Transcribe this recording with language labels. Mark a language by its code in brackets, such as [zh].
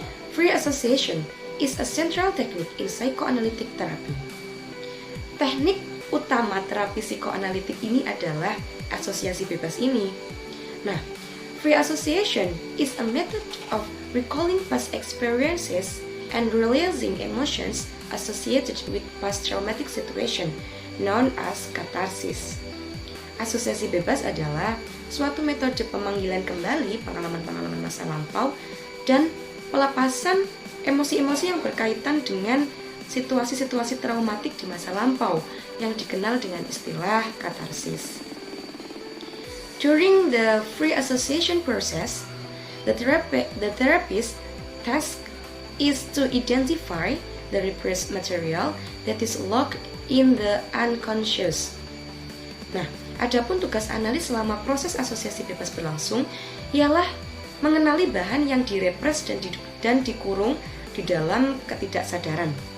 [en] Free association is a central technique in psychoanalytic therapy. [id] Teknik utama terapi psikoanalitik ini adalah asosiasi bebas ini. [en] Nah, free association is a method of recalling past experiences and releasing emotions associated with past traumatic situation known as catharsis. [id] Asosiasi bebas adalah suatu metode pemanggilan kembali pengalaman-pengalaman masa lampau dan pelepasan emosi-emosi yang berkaitan dengan situasi-situasi traumatik di masa lampau yang dikenal dengan istilah katarsis. [en] During the free association process, the therapist's task is to identify the repressed material that is locked in the unconscious. [id] Nah, adapun tugas analis selama proses asosiasi bebas berlangsung ialah mengenali bahan yang direpres dan dikurung di dalam ketidaksadaran.